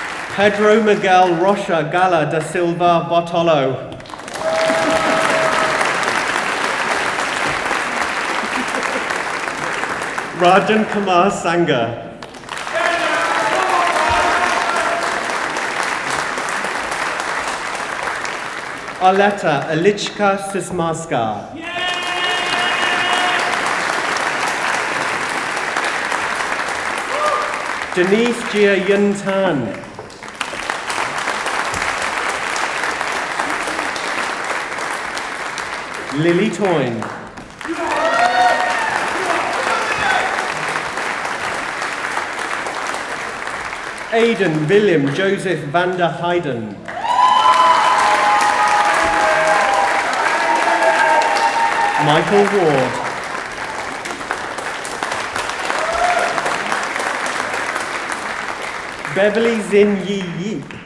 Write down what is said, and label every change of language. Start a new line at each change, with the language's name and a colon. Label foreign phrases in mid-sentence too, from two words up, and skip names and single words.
English: Pedro Miguel Rocha Gala da Silva Bartolo. Rajan Kumar Sangha. Arleta Elichka Sismarska. Denise Jia Yun Tan. Lily Toyne. Aidan William Joseph van der Heijden. Michael Ward. Beverly Zin Yi Yi.